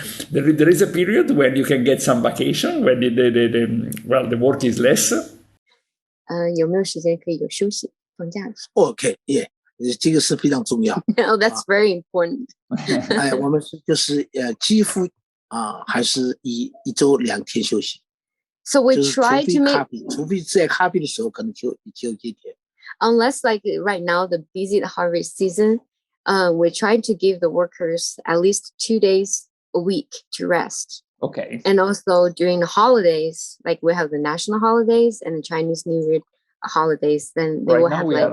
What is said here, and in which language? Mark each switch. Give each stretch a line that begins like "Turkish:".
English: There is a period when you can get some vacation, when the work is less.
Chinese: 有没有时间可以有休息放假的时候 ？OK， yeah， 这个是非常重要。
English: Oh, that's very important.
Chinese: 我们就是几乎还是一周2天休息。
English: So we try to make
Chinese: 除非在咖啡的时候可能就1天。
English: Unless like right now the busy harvest season, we try to give the workers at least 2 days a week to rest. Okay. And also during the holidays, like we have the national holidays and the Chinese New Year holidays, then they will have